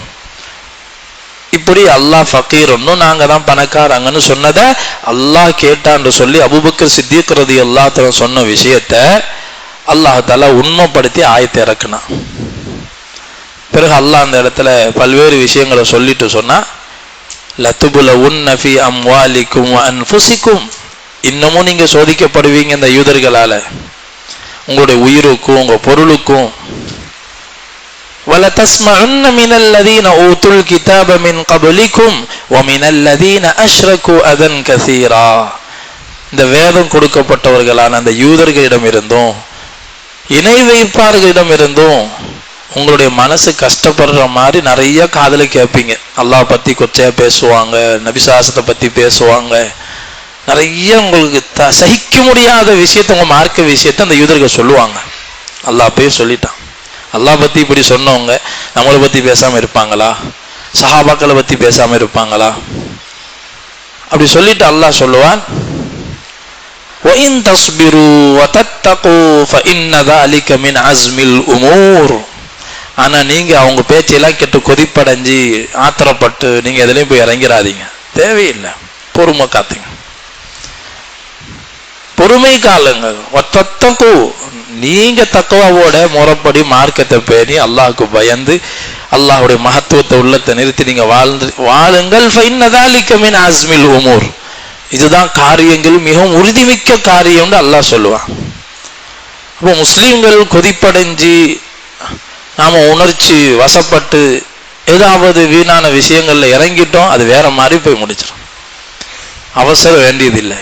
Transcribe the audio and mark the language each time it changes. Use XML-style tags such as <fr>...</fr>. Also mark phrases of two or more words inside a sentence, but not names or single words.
<ta>இப்படி அல்லாஹ் ஃபகீர் ஒன்னும் நாங்க தான் பணக்காரங்கன்னு சொன்னதை அல்லாஹ் கேட்டான்னு சொல்லி அபூபக்கர் சித்திக்</ta> <ar>رضي الله عنه</ar> <ta>சொன்ன விஷயத்த அல்லாஹ் தஆலா உண்மைப்படுத்தி ஆயத்தை இறக்குனான். பிறகு அல்லாஹ் அந்த இடத்துல பல்வேறு விஷயங்களை சொல்லிட்டு சொன்னா,</ta> <ar>لتبلون في أموالكم وأنفسكم,</ar> <ta>இன்னமும் நீங்க சோதிக்கப்படுவீங்க இந்த யூதர்களால, உங்களுடைய உயிருக்கும் உங்க பொருளுக்கும்.</ta> <ar>وَلَتَسْمَعُنَّ مِنَ الَّذِينَ أُوتُوا الْكِتَابَ مِنْ قَبْلِكُمْ وَمِنَ الَّذِينَ أَشْرَكُوا أَذًى كَثِيرًا,</ar> <ta>இந்த வேதம் கொடுக்கப்பட்டவர்களான அந்த யூதர்களிடம் இருந்தும் இணை வைப்பார்களிடம் இருந்தும் உங்களுடைய மனசு கஷ்டப்படுற மாதிரி நிறைய காதல கேட்பீங்க. அல்லாஹ் பத்தி கொச்சையா பேசுவாங்க, நபிசாசத்தை பத்தி பேசுவாங்க, நிறைய உங்களுக்கு சகிக்க முடியாத விஷயத்த, உங்க மார்க்க விஷயத்த அந்த யூதர்கள் சொல்லுவாங்க. அல்லாஹ் போய் சொல்லிட்டான். அல்லாஹ் பத்தி இப்படி சொன்னவங்க நம்மளை பத்தி பேசாம இருப்பாங்களா? சஹாபாக்களை பத்தி பேசாம இருப்பாங்களா? அப்படி சொல்லிட்டு அல்லாஹ் சொல்லுவான்,</ta> <ar>وَإِن تَصْبِرُوا وَتَتَّقُوا فَإِنَّ ذَلِكَ مِنْ عَزْمِ الْأُمُورِ.</ar> <ta>ஆனா நீங்க அவங்க பேச்செல்லாம் கேட்டு கொதிப்படைஞ்சு ஆத்திரப்பட்டு நீங்க எதுலையும் போய் இறங்கிறாதீங்க, தேவையில்லை. பொறுமை காத்துங்க, பொறுமை காலுங்க. ஒத்தத்தக்கு, நீங்க தக்குவாவோட முறைப்படி மார்க்கத்தை பேணி அல்லாஹ்க்கு பயந்து அல்லாஹ்வுடைய மகத்துவத்தை உள்ளத்தை நிறுத்தி நீங்க வாழுங்கள்.</ta> <ar>فَإِنَّ ذَلِكَ مِنْ عَزْمِ الْأُمُورِ,</ar> <ta>இதுதான் காரியங்கள் மிகவும் உறுதிமிக்க காரியம்னு அல்லாஹ் சொல்லுவான். அப்போ முஸ்லீம்கள் கொதிப்படைஞ்சு நாம உணர்ச்சி வசப்பட்டு ஏதாவது வீணான விஷயங்கள்ல இறங்கிட்டோம், அது வேற மாதிரி போய் முடிச்சிடும். அவசரம் வேண்டியதில்லை.</ta>